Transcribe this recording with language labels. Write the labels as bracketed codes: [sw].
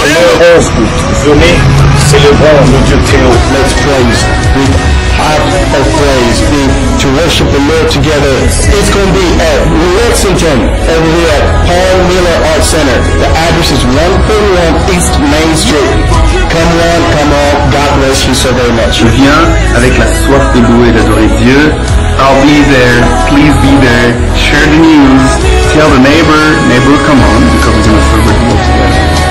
[fr] Venez, célébrons le Dieu très haut. [en] Let's praise with heart of praise, to worship the Lord together. It's going to be at Lexington, over here at Paul Miller Art Center. The address is 131 East Main Street. Come on, God bless you so very much. [fr] Viens avec la soif de louer et d'adorer Dieu. [en] I'll be there. Please be there. Share the news. Tell the neighbor, come on, because we're going to celebrate the Lord together.